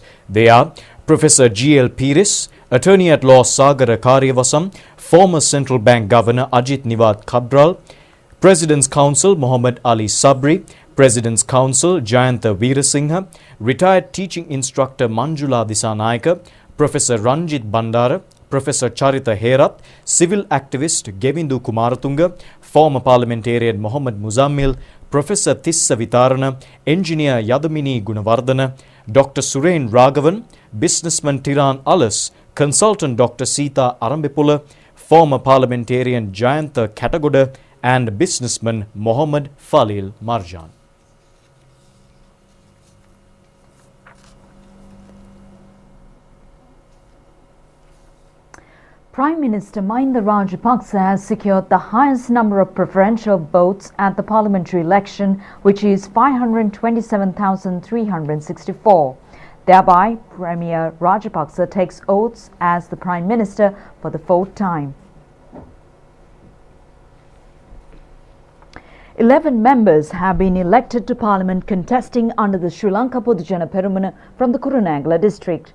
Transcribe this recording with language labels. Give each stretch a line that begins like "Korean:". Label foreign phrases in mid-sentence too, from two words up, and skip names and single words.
English: They are Professor G.L. Pires, Attorney-at-Law Sagara Karyavasam, former Central Bank Governor Ajit Niwat Cabral, President's Counsel Muhammad Ali Sabri, President's Counsel Jayantha Veerasinghe, retired teaching instructor Manjula Disanayaka, Professor Ranjit Bandara, Professor Charita Herath, civil activist Gevindu Kumaratunga, former parliamentarian Muhammad Muzammil, Professor Tissa Vitarana, engineer Yadamini Gunawardana, Dr. Suren Raghavan, businessman Tiran Alas, consultant Dr. Sita Arambipula, former parliamentarian Jayantha Katagoda, and businessman Mohammad Falil Marjan. Prime Minister Mahinda Rajapaksa has secured the highest number of preferential votes at the parliamentary election, which is 527,364. Thereby, Premier Rajapaksa takes oaths as the Prime Minister for the 4th time. 11 members have been elected to Parliament contesting under the Sri Lanka Podujana Peramuna from the Kurunegala district.